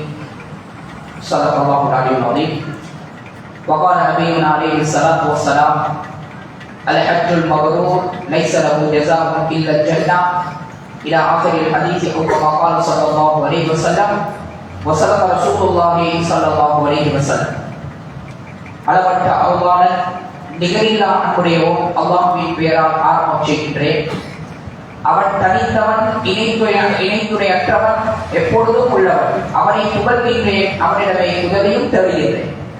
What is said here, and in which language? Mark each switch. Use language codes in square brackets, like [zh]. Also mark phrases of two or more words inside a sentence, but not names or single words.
[ar] صدق الله العلي العظيم. وقال نبينا عليه الصلاة والسلام الحج المبرور ليس له جزاء إلا الجنة إلى آخر الحديث أو كما قال صلى الله عليه وسلم وصدق رسول الله صلى الله عليه وسلم. [ta] அளவற்ற அல்லாஹ்வின் நிகரில்லா அன்புடையவன் அல்லாஹ்வின் பெயரால் ஆரம்பம் செய்கின்றேன். அவன் தனித்தவன், இணைத்துணையற்றவன், எப்பொழுதும் உள்ளவன். அவனை புகழ்கின்றேன், அவனிடமே உதவியும் தேடுகின்றேன்.